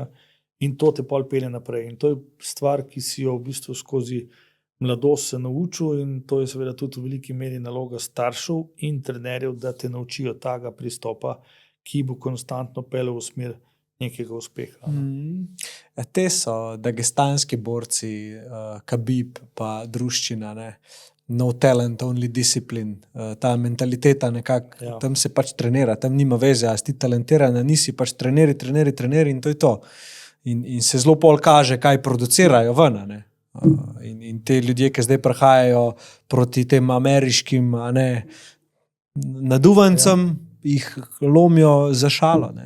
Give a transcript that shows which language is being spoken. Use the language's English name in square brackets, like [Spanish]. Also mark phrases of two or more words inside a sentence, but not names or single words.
[Slovenian] In to te pol pelje naprej. In to je stvar, ki si jo v bistvu skozi mladost se naučil, in to je seveda tudi v veliki meri naloga staršev in trenerjev, da te naučijo tega pristopa, ki bo konstantno peljal v smer nekega uspeha. Te so dagestanski borci, Khabib pa druščina, ne? [English] No talent, only discipline, [Slovenian] ta mentaliteta nekako, tam se pač trenira, tam nima veze, a si ti talentirana, nisi, pač treneri in to je to. In se zelo pol kaže, kaj producirajo ven, ne? In te ljudje, ki zdaj prihajajo proti tem ameriškim, naduvancem, jih lomijo za šalo, ne?